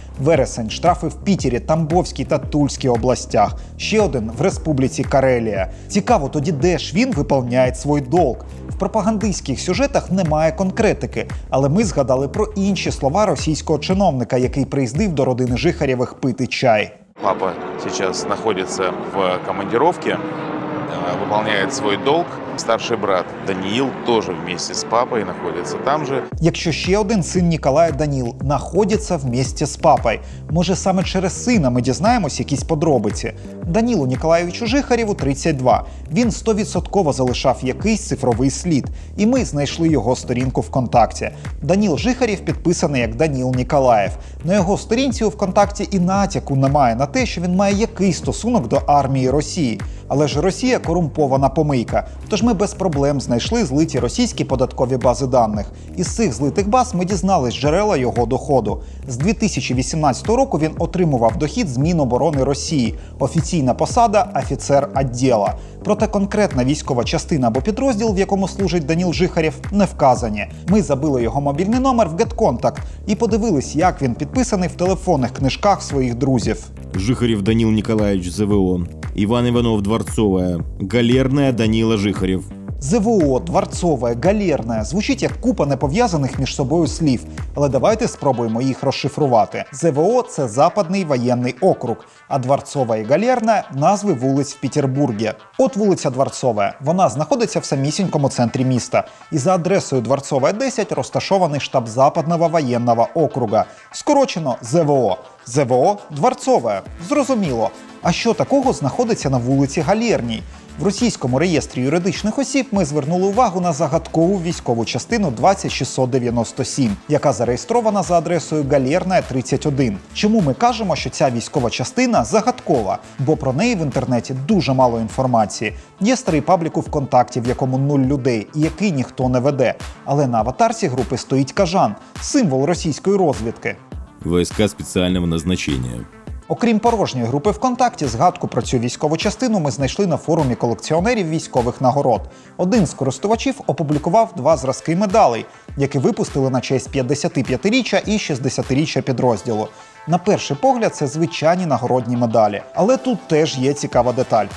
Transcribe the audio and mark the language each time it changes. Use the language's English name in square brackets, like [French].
[Ukrainian] Вересень – штрафи в Пітері, Тамбовській та Тульській областях. Ще один – в Республіці Карелія. Цікаво тоді, де ж він виповняє свій долг. В пропагандистських сюжетах немає конкретики, але ми згадали про інші слова російського чиновника, який приїздив до родини Жихарєвих пити чай. [Russian] Папа сейчас находится в командировке, выполняет свой долг. Старший брат Даниил тоже вместе с папой находится там же. [Ukrainian] Якщо ще один син Ніколая Даніл знаходиться вместе з папою, може саме через сина ми дізнаємось якісь подробиці. Данілу Ніколаєвичу Жихарєву 32. Він 100% залишав якийсь цифровий слід. І ми знайшли його сторінку ВКонтакті. Даніл Жихарєв підписаний як Даніл Ніколаєв. На його сторінці у ВКонтакті і натяку немає на те, що він має якийсь стосунок до армії Росії. Але ж Росія корумпована помийка. Тож ми без проблем знайшли злиті російські податкові бази даних. Із цих злитих баз ми дізнались джерела його доходу. З 2018 року він отримував дохід з Міноборони Росії. Офіційна посада – офіцер відділа. Проте конкретна військова частина або підрозділ, в якому служить Даніл Жихарєв, не вказані. Ми забили його мобільний номер в GetContact і подивились, як він підписаний в телефонних книжках своїх друзів. [Russian] Жихарев Данил Николаевич, ЗВО. Иван Иванов, Дворцовая. Галерная, Данила Жихарев. [Ukrainian] ЗВО, Дворцове, Галерне – звучить як купа непов'язаних між собою слів. Але давайте спробуємо їх розшифрувати. ЗВО – це Западний воєнний округ, а Дворцова і Галерне – назви вулиць в Петербургі. От вулиця Дворцова. Вона знаходиться в самісінькому центрі міста. І за адресою Дворцова, 10 розташований штаб Западного воєнного округа. Скорочено ЗВО. ЗВО – Дворцове. Зрозуміло. А що такого знаходиться на вулиці Галерній? В російському реєстрі юридичних осіб ми звернули увагу на загадкову військову частину 20697, яка зареєстрована за адресою Галерна 31. Чому ми кажемо, що ця військова частина загадкова? Бо про неї в інтернеті дуже мало інформації. Є старий паблік у ВКонтакті, в якому 0 людей, і який ніхто не веде. Але на аватарці групи стоїть кажан – символ російської розвідки. [Russian] Войска специального назначения. [Ukrainian] Окрім порожньої групи ВКонтакті, згадку про цю військову частину ми знайшли на форумі колекціонерів військових нагород. Один з користувачів опублікував 2 зразки медалей, які випустили на честь 55-річчя і 60-річчя підрозділу. На перший погляд, це звичайні нагородні медалі. Але тут теж є цікава деталь.